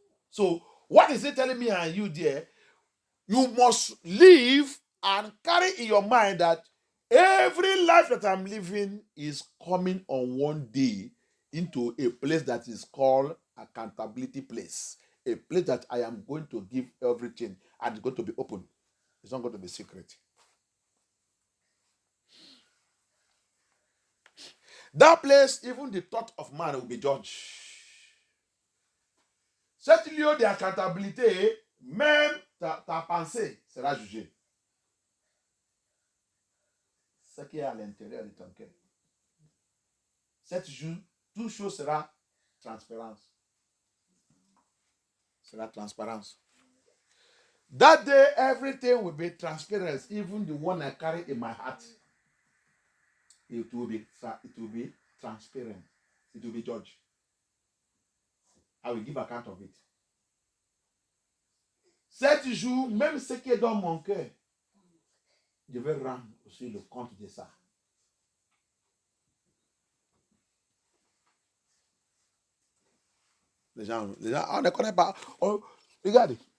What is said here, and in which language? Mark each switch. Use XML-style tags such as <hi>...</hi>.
<en>So, what is it telling me and you there? You must live and carry in your mind that every life that I'm living is coming on one day into a place that is called accountability place. A place that I am going to give everything and it's going to be open. It's not going to be secret. That place, even the thought of man will be judged.</en> <fr>Cet lieu d'accountabilité, même ta pensée sera jugée. Ce qui est à l'intérieur de ton cœur. Cette jour, toute chose sera transparence. Sera transparence.</fr> <en>That day, everything will be transparent, even the one I carry in my heart. It will be transparent. It will be judged. I will give account of it.</en> <fr>Cet jour, même ce qui est dans mon cœur, je vais rendre aussi le compte de ça. Les gens, on ne connaît pas. Regardez.</fr>